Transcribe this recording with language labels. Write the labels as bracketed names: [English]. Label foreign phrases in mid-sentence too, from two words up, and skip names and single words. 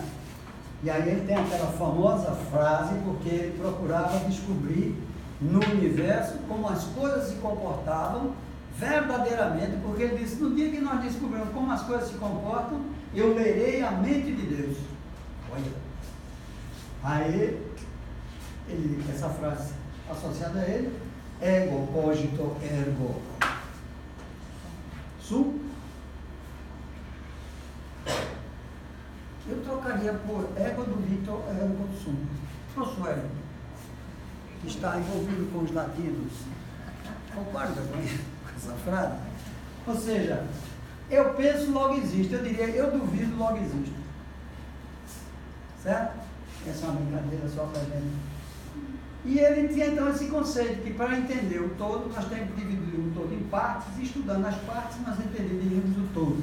[Portuguese] E aí ele tem aquela famosa frase, porque ele procurava descobrir no universo como as coisas se comportavam verdadeiramente, porque ele disse, no dia que nós descobrimos como as coisas se comportam, eu lerei a mente de Deus. Olha. Aí, essa frase associada a ele, [Latin] ego cogito ergo sum. [Portuguese] Eu trocaria por [Latin] ego dubito ergo sum. [Portuguese] Professor Hélio, que está envolvido com os latinos, concorda com essa frase? Ou seja, eu penso, logo existe. Eu diria, eu duvido, logo existe. Certo? Essa é uma brincadeira só para a gente. E ele tinha então esse conceito que para entender o todo, nós temos que dividir o todo em partes, e estudando as partes, nós entenderíamos o todo.